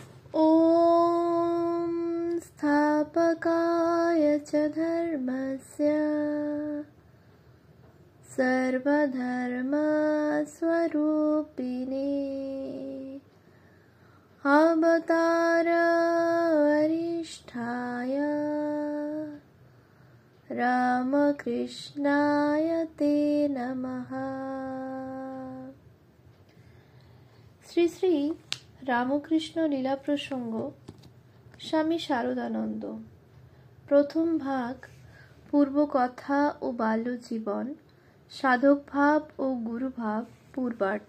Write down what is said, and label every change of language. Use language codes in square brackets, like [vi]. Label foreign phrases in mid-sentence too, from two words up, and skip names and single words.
[sa] ॐ स्थापकाय च धर्मस्य सर्वधर्मस्वरूपिणे अवतारवरिष्ठाय रामकृष्णाय ते नमः। [bn] শ্রী শ্রী রামকৃষ্ণ লীলা প্রসঙ্গ স্বামী শারদানন্দ। প্রথম ভাগ পূর্বকথা ও বাল্যজীবন, সাধক ভাব ও গুরুভাব পূর্বার্ধ।